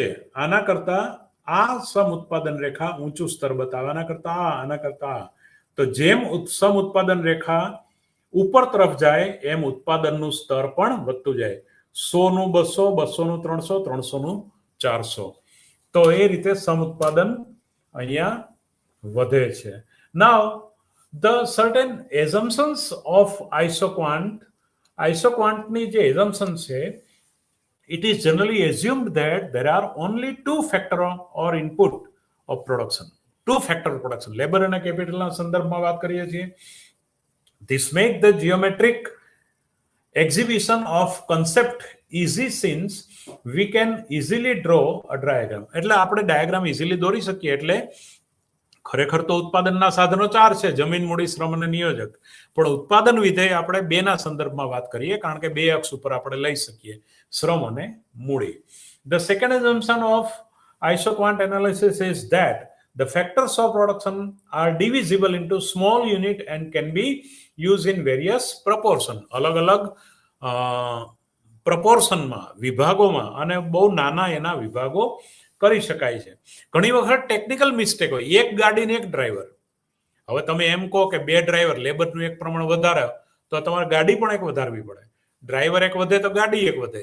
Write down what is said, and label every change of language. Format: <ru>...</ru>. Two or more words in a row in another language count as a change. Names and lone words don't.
<gu>આના કરતા આ સમ ઉત્પાદન રેખા ઊંચું સ્તર બતાવે, આના કરતા તો જેમ સમ ઉત્પાદન રેખા ઉપર તરફ જાય એમ ઉત્પાદનનું સ્તર પણ વધતું જાય. 100 નું 200, 200 નું 300, 300 નું 400, તો એ રીતે સમ ઉત્પાદન અહીંયા વધે છે.</gu> <en>નાઉ the certain assumptions of isoquantની જે assumption છે, it is generally assumed that there are only two factor or input of production, two factor production, labor</en> <gu>અને કેપિટલના સંદર્ભમાં વાત કરીએ છીએ.</gu> <en>This make the geometric exhibition of concept easy since we can easily draw a diagram.</en> <gu>એટલે આપણે</gu> <en>diagram easily</en> <gu>દોરી શકીએ. એટલે ખરેખર તો ઉત્પાદનના સાધનો 4 છે, જમીન, મૂડી, શ્રમ અને નિયોજક, પણ ઉત્પાદન વિધેય આપણે 2ના સંદર્ભમાં વાત કરીએ, કારણ કે 2 અક્ષ ઉપર આપણે લઈ શકીએ, શ્રમ અને મૂડી.</gu> <en>The second assumption of isoquant analysis is that the factors of production are divisible into small unit and can be used in various proportion.</en> <gu>અલગ-અલગ પ્રપોર્શનમાં, વિભાગોમાં, અને બહુ નાના એના વિભાગો કરી શકાય છે. ઘણી વખત</gu> <en>technical mistake</en> <gu>હોય, એક ગાડી ને એક ડ્રાઈવર. હવે તમે એમ કહો કે 2 ડ્રાઈવર, લેબરનું એક પ્રમાણ વધારે તો તમારે ગાડી પણ એક વધારવી પડે, ડ્રાઈવર એક વધે તો ગાડી એક વધે.</gu>